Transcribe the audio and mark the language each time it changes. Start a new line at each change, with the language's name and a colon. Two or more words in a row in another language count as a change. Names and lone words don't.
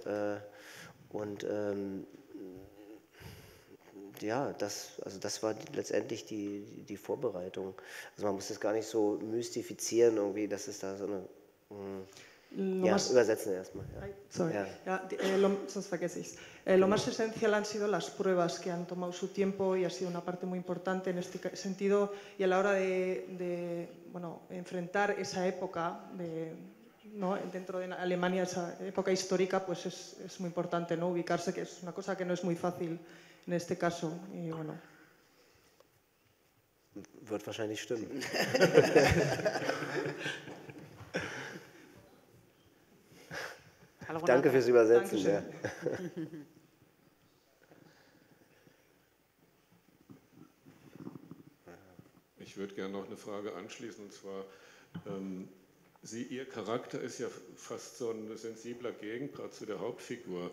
German: Und ja, das war letztendlich die Vorbereitung. Also man muss das gar nicht so mystifizieren irgendwie, dass es da so eine... Ja, übersetzen erstmal. Ja. Sorry. Ja, sonst vergesse ich es.
Spanish: Lo más esencial han sido las pruebas que han tomado su tiempo y ha sido una parte muy importante en este sentido, y a la hora de enfrentar esa época dentro de Alemania, esa época histórica, pues es muy importante, ¿no? Ubicarse, que es una cosa que no es muy fácil en este caso. Y bueno.
German: Wird wahrscheinlich stimmen. Danke fürs Übersetzen. Ja. Ich würde gerne noch eine Frage anschließen, und zwar, Ihr Charakter ist ja fast so ein sensibler Gegenpart zu der Hauptfigur.